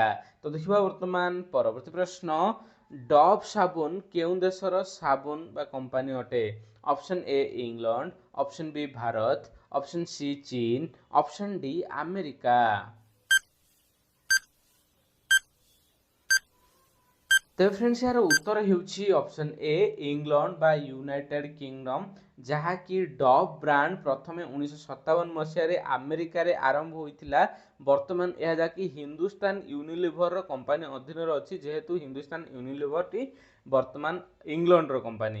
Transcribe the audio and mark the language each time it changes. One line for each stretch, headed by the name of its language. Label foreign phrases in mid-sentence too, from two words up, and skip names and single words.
Odia: ତ ଦେଖିବା ବର୍ତ୍ତମାନ ପରବର୍ତ୍ତୀ ପ୍ରଶ୍ନ, ଡଭ ସାବୁନ କେଉ ଦେଶର ସାବୁନ ବା କମ୍ପାନୀ ଅଟେ?
English: Option A England, Option B Bharat, Option C China, Option D America.
Odia: ତେବେ ଫ୍ରେଣ୍ଡସ୍ ଏହାର ଉତ୍ତର ହେଉଛି
English: option A
Odia: ଇଂଲଣ୍ଡ ବା ୟୁନାଇଟେଡ୍ କିଙ୍ଗଡମ୍, ଯାହାକି ଡଭ୍ ବ୍ରାଣ୍ଡ ପ୍ରଥମେ 1957 ମସିହାରେ ଆମେରିକାରେ ଆରମ୍ଭ ହୋଇଥିଲା। ବର୍ତ୍ତମାନ ଏହା ଯାହାକି ହିନ୍ଦୁସ୍ତାନ ୟୁନିଲିଭରର କମ୍ପାନୀ ଅଧୀନରେ ଅଛି, ଯେହେତୁ ହିନ୍ଦୁସ୍ତାନ ୟୁନିଲିଭରଟି ବର୍ତ୍ତମାନ ଇଂଲଣ୍ଡର କମ୍ପାନୀ।